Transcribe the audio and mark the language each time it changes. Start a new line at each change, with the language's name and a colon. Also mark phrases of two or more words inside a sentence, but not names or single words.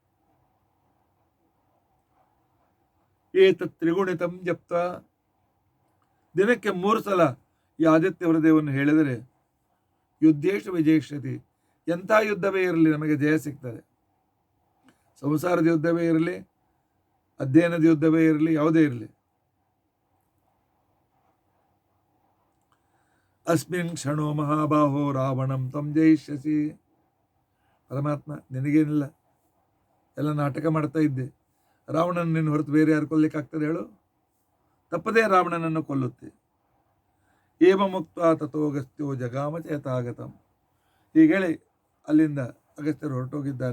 Sanskrit: ಏತತ್ ತ್ರಿಗುಣಿತಂ ಜಪ್ತ,
Kannada: ದಿನಕ್ಕೆ 3 ಸಲ ಈ ಆದಿತ್ಯ ಹೃದಯವನ್ನು ಹೇಳಿದರೆ
Sanskrit: ಯುದ್ಧೇಶು ವಿಜಯಿಷ್ಯತಿ,
Kannada: ಎಂಥ ಯುದ್ಧವೇ ಇರಲಿ ನಮಗೆ ಜಯ ಸಿಗ್ತದೆ. ಸಂಸಾರದ ಯುದ್ಧವೇ ಇರಲಿ, ಅಧ್ಯಯನದ ಯುದ್ಧವೇ ಇರಲಿ, ಯಾವುದೇ ಇರಲಿ.
Sanskrit: ಅಸ್ಮಿನ್ ಕ್ಷಣೋ ಮಹಾಬಾಹೋ ರಾವಣಂ ತ್ವಂ ಜಯಿಷ್ಯಸಿ.
Kannada: ಪರಮಾತ್ಮ ನಿನಗೇನಿಲ್ಲ, ಎಲ್ಲ ನಾಟಕ ಮಾಡ್ತಾ ಇದ್ದೆ. ರಾವಣನ ನಿನ್ನ ಹೊರತು ಬೇರೆ ಯಾರು ಕೊಲ್ಲಿಕ್ಕಾಗ್ತದೆ ಹೇಳು? ತಪ್ಪದೇ ರಾವಣನನ್ನು ಕೊಲ್ಲುತ್ತೆ.
Sanskrit: ಏವ ಮುಕ್ತ ತಥೋ ಅಗಸ್ತ್ಯೋ ಜಗಾಮ ಚೇತಾಗತಂ.
Kannada: ಹೀಗೇಳಿ ಅಲ್ಲಿಂದ ಅಗಸ್ತ್ಯರು ಹೊರಟೋಗಿದ್ದಾರೆ.